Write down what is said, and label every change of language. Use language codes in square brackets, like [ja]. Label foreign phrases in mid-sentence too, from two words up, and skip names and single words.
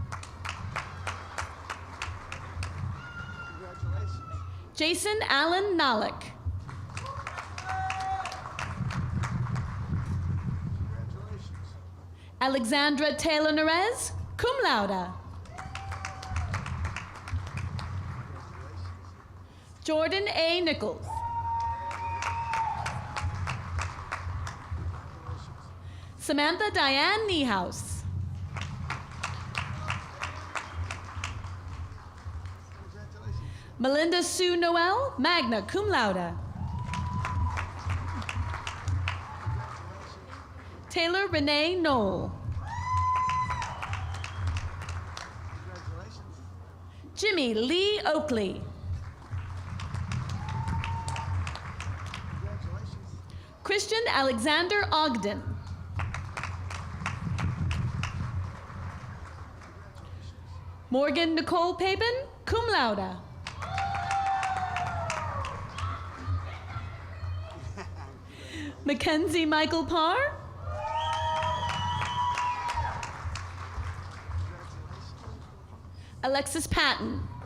[en] Jason Allen Nolick. Alexandra Taylor Nerez, [la] cum laude. [en] Jordan A. Nichols. Samantha Diane Niehaus. Melinda Sue Noel, [la] magna cum laude. [en] Taylor Renee Knoll. Jimmy Lee Oakley. Christian Alexander Ogden. Morgan Nicole Papen, [la] cum laude. [en] Mackenzie Michael Parr. Alexis Patton.